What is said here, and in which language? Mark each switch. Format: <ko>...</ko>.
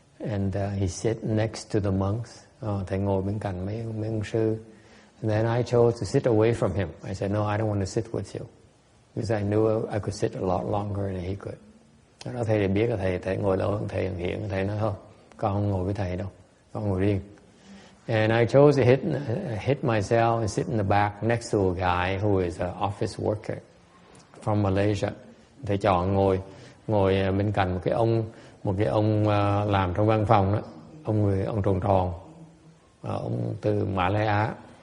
<en>And he sit next to the monks.</en> <vi>Thầy ngồi bên cạnh mấy ông sư.</vi> <en>And then I chose to sit away from him. I said, no, I don't want to sit with you. Because I knew I could sit a lot longer than he could.</en> <vi>Đó, thầy thì biết là thầy ngồi lâu hơn thầy Ân Hiển. Thầy nói thôi, con không ngồi với thầy đâu, con ngồi riêng.</vi> <en>And I chose to hit myself and sit in the back next to a guy who is an office worker from Malaysia.</en> <vi>Thầy chọn ngồi bên cạnh một cái ông làm trong văn phòng đó, ông tròn tròn, ông từ Malaysia.</vi>